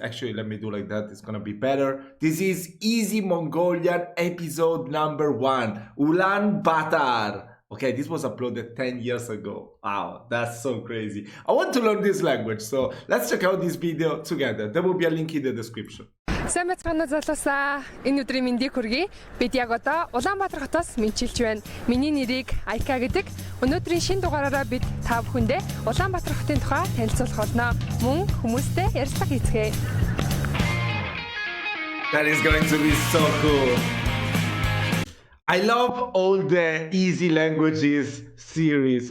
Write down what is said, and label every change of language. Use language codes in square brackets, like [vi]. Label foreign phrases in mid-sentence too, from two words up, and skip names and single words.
[en] Actually, let me do like that. It's gonna be better. This is Easy Mongolian episode number 1, Ulaanbaatar. Okay, this was uploaded 10 years ago. Wow, that's so crazy. I want to learn this language, so let's check out this video together. There will be a link in the description. [mn] Сайн бацгаана залуусаа. Энэ өдрийн мэндийг хүргэе. Бид яг одоо Улаанбаатар хотоос мэдчилж байна. Миний нэрийг Айка гэдэг. Өнөөдрийн шинэ дугаараараа бид та бүхэндээ Улаанбаатар хотын тухай танилцуулах болно. Мөн хүмүүстэй ярилцлага хийцгээе. [en] That is going to be so cool. I love all the Easy Languages series.